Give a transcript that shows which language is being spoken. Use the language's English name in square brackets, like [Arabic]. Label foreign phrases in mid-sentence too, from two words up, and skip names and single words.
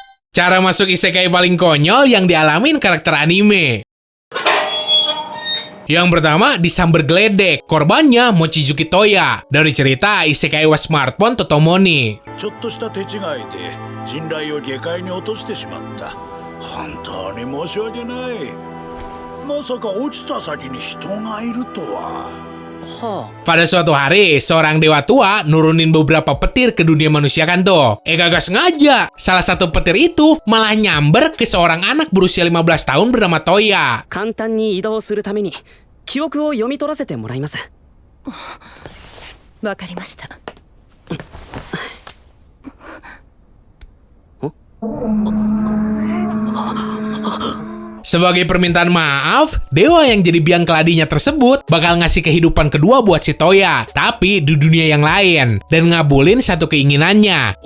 [Indonesian] Cara masuk isekai paling konyol yang dialamin karakter anime. Yang pertama, disamber geledek. Korbannya Mochizuki Toya dari cerita Isekai wa Smartphone Totomoni. [Japanese] ちょっとした手違いで信頼を下界に落としてしまった。本当に申し訳ない。まさか落ちた先に人がいるとは。 [Indonesian] Pada suatu hari, seorang dewa tua nurunin beberapa petir ke dunia manusia kan tuh. Kagak sengaja. Salah satu petir itu malah nyamber ke seorang anak berusia 15 tahun bernama Toya. [Japanese] 簡単に移動するために記憶を読み取らせてもらいます。わかりました。 [Indonesian] Sebagai permintaan maaf, dewa yang jadi biang keladinya tersebut bakal ngasih kehidupan kedua buat si Toya, tapi di dunia yang lain, dan ngabulin satu keinginannya.